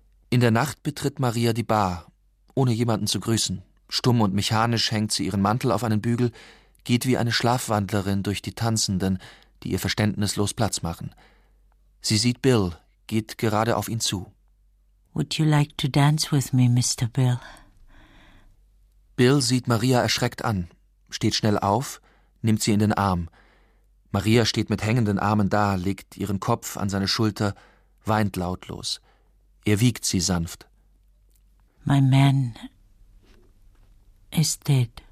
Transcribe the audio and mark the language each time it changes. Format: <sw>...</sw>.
<de>In der Nacht betritt Maria die Bar, ohne jemanden zu grüßen. Stumm und mechanisch hängt sie ihren Mantel auf einen Bügel, geht wie eine Schlafwandlerin durch die Tanzenden, die ihr verständnislos Platz machen. Sie sieht Bill, geht gerade auf ihn zu.</de> <en>Would you like to dance with me, Mr. Bill?</en> <de>Bill sieht Maria erschreckt an, steht schnell auf, nimmt sie in den Arm. Maria steht mit hängenden Armen da, legt ihren Kopf an seine Schulter, weint lautlos. Er wiegt sie sanft.</de> <en>My man is dead.</en>